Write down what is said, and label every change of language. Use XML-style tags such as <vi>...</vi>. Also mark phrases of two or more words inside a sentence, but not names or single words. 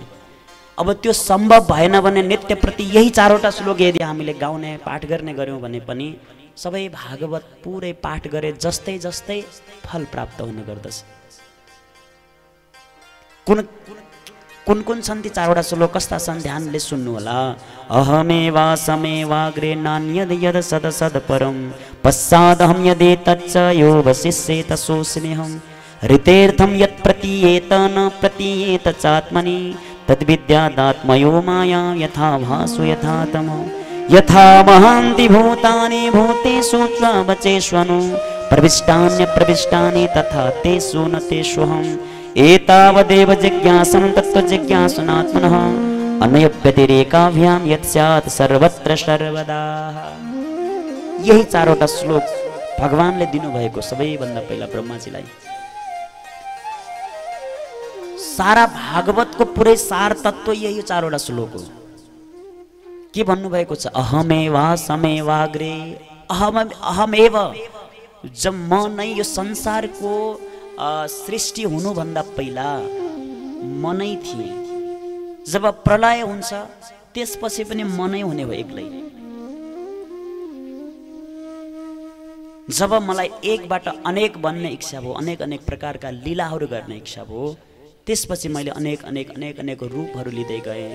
<ne>अब त्यो सम्भव भएन भने नित्य प्रति यही 4वटा श्लोक यदि हामीले गाउने पाठ गर्ने गऱ्यौँ भने पनि सबै भागवत पुरै पाठ गरे जस्तै जस्तै फल प्राप्त हुने गर्दछ। कुन कुन छन् ती 4वटा श्लोक? कस्ता छन्? ध्यानले सुन्नु होला।</ne> <sa>अहमेवा समेवाग्रे नान्यद यद सद सद परम पश्चादहं यदे तच्च यो वशिष्येत सोऽस्म्यहं ऋतेर्थं यत् प्रतीयेत न प्रतीयेत चात्मनि तद्विद्यादात्मयो माया यथा भासु यथा तमो यथा महान्ति भूतानि भूतेषु त्ववचेष्वनु प्रविष्टान्यप्रविष्टानि तथा तेषु न तेष्वहम् एतावदेव जिज्ञासं तत्त्वजिज्ञासुनात्मनः अन्यव्यतिरेकाभ्यां यत् स्यात् सर्वत्र सर्वदा।</sa> <ne>यही 4वटा श्लोक भगवानले दिनुभएको सबैभन्दा पहिला ब्रह्माजीलाई। सारा भागवतको पुरै सार तत्त्व यही 4वटा श्लोक हो। के भन्नुभएको छ?</ne> <sa>अहमेवा समेवाग्रे, अहमेव,</sa> <ne>जब म नै यो संसारको सृष्टि हुनुभन्दा पहिला म नै थिएँ। जब प्रलय हुन्छ त्यसपछि पनि म नै हुने हो एक्लै। जब मलाई एकबाट अनेक बन्ने इच्छा भयो, अनेक अनेक प्रकारका लीलाहरू गर्ने इच्छा भयो, त्यसपछि मैले अनेक अनेक अनेक अनेक रूपहरू लिँदै गएँ।</ne>